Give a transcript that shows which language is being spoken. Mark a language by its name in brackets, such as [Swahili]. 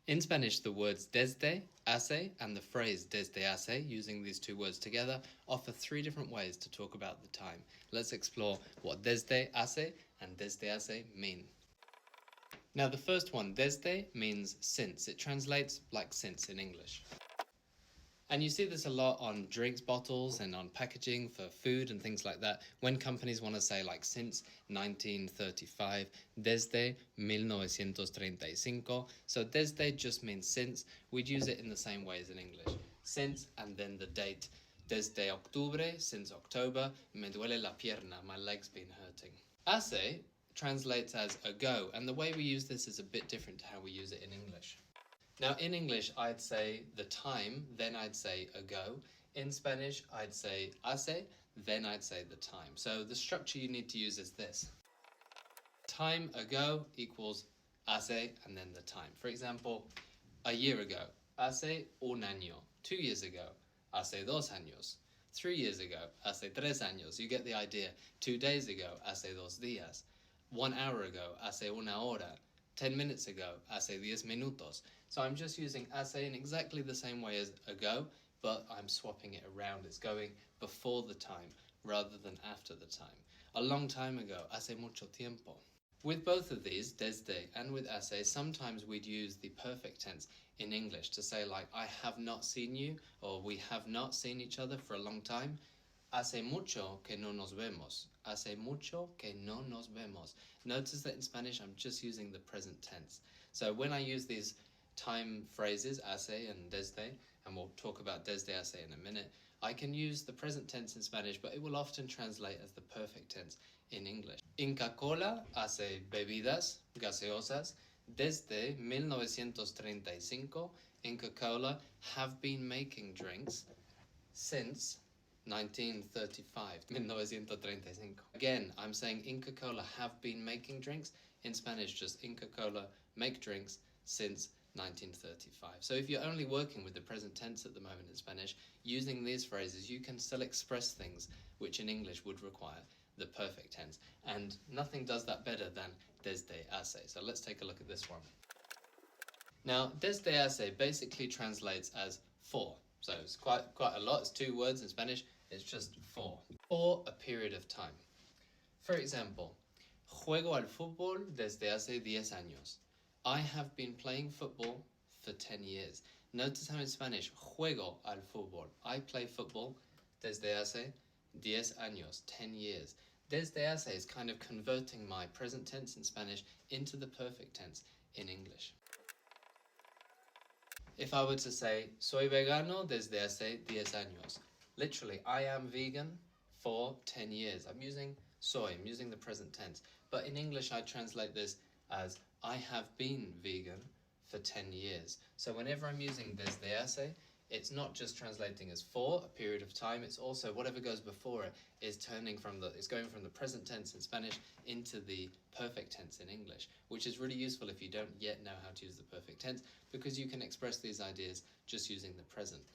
[English] In Spanish, the words desde, hace, and the phrase desde hace, using these two words together, offer three different ways to talk about the time. Let's explore what desde hace and desde hace mean. Now, the first one, desde, means since. It translates like since in English. And you see this a lot on drinks bottles and on packaging for food and things like that. When companies want to say like since 1935, desde 1935. So desde just means since. We'd use it in the same way as in English. Since and then the date. Desde octubre, since October, [Spanish] me duele la pierna, [English] my leg's been hurting. Hace translates as ago, and the way we use this is a bit different to how we use it in English. Now, in English, I'd say the time, then I'd say ago. In Spanish, I'd say hace, then I'd say the time. So the structure you need to use is this. Time ago equals hace and then the time. For example, a year ago, [Spanish] hace un año. [English] 2 years ago, [Spanish] hace 2 años. [English] 3 years ago, [Spanish] hace 3 años. [English] You get the idea. 2 days ago, [Spanish] hace 2 días. [English] 1 hour ago, [Spanish] hace una hora. [English] 10 minutes ago, [Spanish] hace 10 minutos. [English] So I'm just using hace in exactly the same way as ago, but I'm swapping it around. It's going before the time rather than after the time. A long time ago, [Spanish] hace mucho tiempo. [English] With both of these, desde and with hace, sometimes we'd use the perfect tense in English to say like, I have not seen you, or we have not seen each other for a long time. [Spanish] Hace mucho que no nos vemos. Hace mucho que no nos vemos. [English] Notice that in Spanish, I'm just using the present tense. So when I use these time phrases, hace and desde, and we'll talk about desde hace in a minute, I can use the present tense in Spanish, but it will often translate as the perfect tense in English. [Spanish] Inca Kola hace bebidas gaseosas. [English] Desde 1935, Inca Kola have been making drinks since 1935, 1935. Again, I'm saying Inca Kola have been making drinks. In Spanish, just Inca Kola make drinks since 1935. So if you're only working with the present tense at the moment in Spanish, using these phrases, you can still express things which in English would require the perfect tense. And nothing does that better than desde hace. So let's take a look at this one. Now, desde hace basically translates as for. So it's quite a lot. It's 2 words in Spanish. It's just for a period of time. For example, [Spanish] juego al fútbol desde hace 10 años. [English] I have been playing football for 10 years. Notice how in Spanish, [Spanish] juego al fútbol. [English] I play football [Spanish] desde hace 10 años, [English] 10 years. Desde hace is kind of converting my present tense in Spanish into the perfect tense in English. If I were to say, [Spanish] soy vegano desde hace 10 años. [English] Literally, I am vegan for 10 years. I'm using soy, I'm using the present tense. But in English, I translate this as, I have been vegan for 10 years. So whenever I'm using desde hace, it's not just translating as for a period of time, it's also whatever goes before it is going from the present tense in Spanish into the perfect tense in English, which is really useful if you don't yet know how to use the perfect tense, because you can express these ideas just using the present.